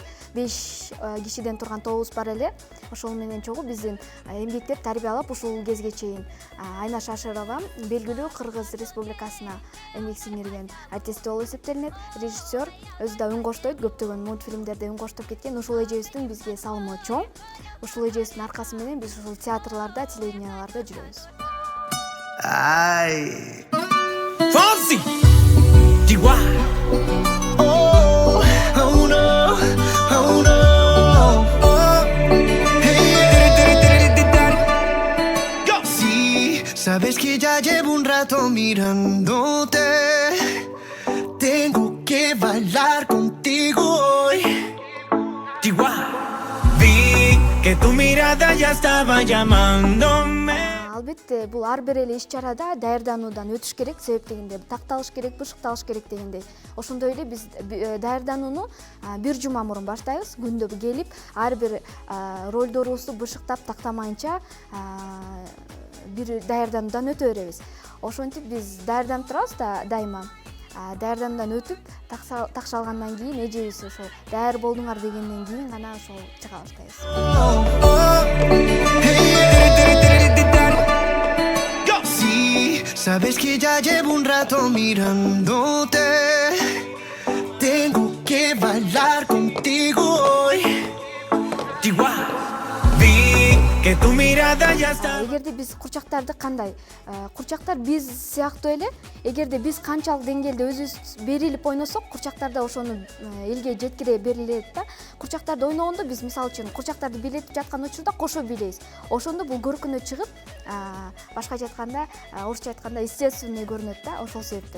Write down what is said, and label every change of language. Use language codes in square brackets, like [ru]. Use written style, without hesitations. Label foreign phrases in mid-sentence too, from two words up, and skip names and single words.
[ky] 5 кишиден турган тобубуз бар эле. Ошол менен чогуу биздин эмгектеп тарбиялап ушул кезге чейин Айнаш Ашырова белгилүү Кыргыз Республикасына эмгек сиңирген артист болуп эсептелинет. Режиссер өзү да үн коштойт, көптөгөн мультфильмдерде үн коштоп кеткен. Ушул эжебиздин бизге салымы чоң. Ушул эжебиздин аркасы менен биз ушул театрларда, телевиденияларда жүрөбүз. [es] Ay, Fonsi, Chihuahua. Oh, oh no, oh no. Oh, hey, go. Sí, sabes que ya llevo un rato mirándote. Tengo que bailar contigo hoy. Chihuahua. Vi que tu mirada ya estaba llamándome. [ky] Албетте, бул ар бир эле иш-чарада даярдануудан өтүш керек, себеп дегенде такталыш керек, бышыкталыш керек дегендей. Ошондой эле биз даярданууну 1 жума мурун баштайбыз. Күндө келип, ар бир ролдорубузду бышыктап тактамайынча бир даярдануудан өтө беребиз. Ошентип биз даярданып турабыз да дайыма. Даярдануудан өтүп, такшалгандан кийин эжебиз ошол даяр болдуңар дегенден кийин гана ошол чыга баштайбыз. [es] Sabes que ya llevo un rato mirándote. Tengo que bailar contigo hoy. Chihuahua. Vi que tu mirada ya está. [ky] Эгерде биз курчактарды кандай? Курчактар биз сыяктуу эле. Эгерде биз канчалык деңгээлде өзүбүз берилип ойносок, курчактар да ошону элге жеткире берилет да. Курчактарды ойногондо биз мисалы үчүн курчактарды бийлетип жаткан учурда кошо бийлейбиз. Ошондо бул көркүнө чыгып, башкача айтканда, орусча айтканда естественный көрүнөт да, ошол себептен.